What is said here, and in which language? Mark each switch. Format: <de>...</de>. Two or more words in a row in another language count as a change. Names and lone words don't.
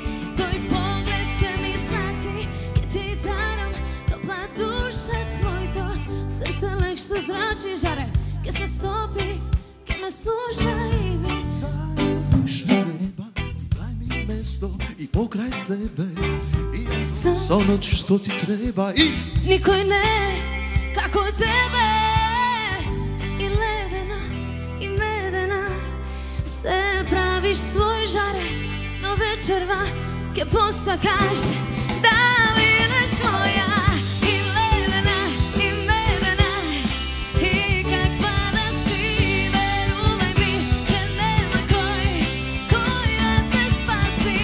<mk>Тој поглед се ми значи, ке ти дарам топла душа, твоето срце лек што зрачи, жаре, ке се стопи, ке ме слуша и би.</mk> <sr>Više neba, daj mi mesto i pokraj sebe. I ja sam ono što ti treba i</sr> <mk>Никој не како тебе. И ледена, и медена, се правиш свој жаре, но вечерва ке посакаш да видиш моја. И ледена, и медена, и каква да си, верувај ми, ке нема кој да те спаси.</mk>